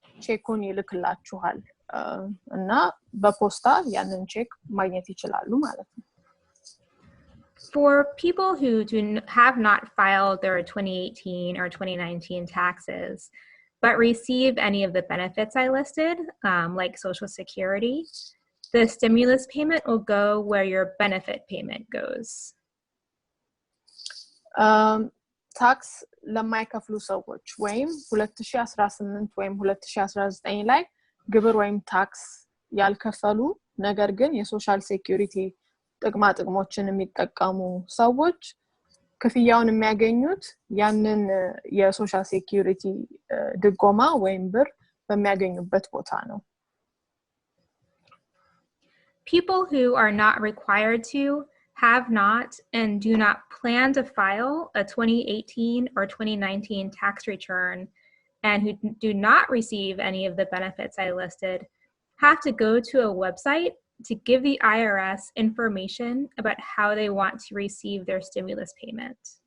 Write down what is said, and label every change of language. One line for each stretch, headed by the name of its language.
Amharic: ቼኩን ይልክላችኋል እና በፖስታ ያንን ቼክ ማግኘት ይችላሉ ማለት ነው።
English: For people who have not filed their 2018 or 2019 taxes, but receive any of the benefits I listed, like Social Security, the stimulus payment will go where your benefit payment goes.
Amharic: ታክስ ለማይከፍሉ ሰዎች ወይም 2018 ወይም 2019 ላይ ግብር ወይም ታክስ ያልከፈሉ ነገር ግን የሶሻል ሴኩሪቲ ጥቅሞችን የሚጠቀሙ ሰዎች ክፍያውን የሚያገኙት ያንን የሶሻል ሴኩሪቲ ድጎማ ወይም ብር በሚያገኙበት ቦታ ነው።
English: People who are not required to, have not, and do not plan to file a 2018 or 2019 tax return and who do not receive any of the benefits I listed have to go to a website to give the IRS information about how they want to receive their stimulus payment.